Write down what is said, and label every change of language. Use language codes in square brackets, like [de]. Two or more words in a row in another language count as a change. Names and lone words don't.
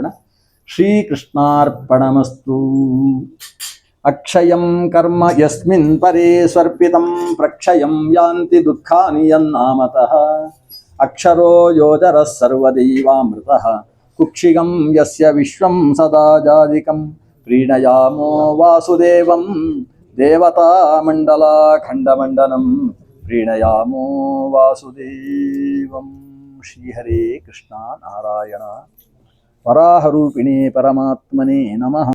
[sa] ಶ್ರೀಕೃಷ್ಣಾರ್ಪಣಮಸ್ತು. ಅಕ್ಷಯಂ ಕರ್ಮ ಯಸ್ಮಿನ್ ಪರೇ ಸ್ವರ್ಪಿತಂ ಪ್ರಕ್ಷಯಂ ಯಾಂತಿ ದುಃಖಾನಿ ಯನ್ನಾಮತಃ. ಅಕ್ಷರೋ ಯೋಜರಃ ಸರ್ವದೈವಾಮೃತಃ ಕುಕ್ಷಿಗಂ ಯಸ್ಯ ವಿಶ್ವಂ ಸದಾ ಜಾದಿಕಂ. ಪ್ರೀಣಯಾಮೋ ವಾಸುದೇವಂ ದೇವತಾ ಮಂಡಲಾಖಂಡಮಂಡನಂ. ಪ್ರೀಣಯಾಮೋ ವಾಸುದೇವಂ. ಶ್ರೀಹರೇ ಕೃಷ್ಣ ನಾರಾಯಣ. ವರಾहरूपिणे परमात्मने नमः.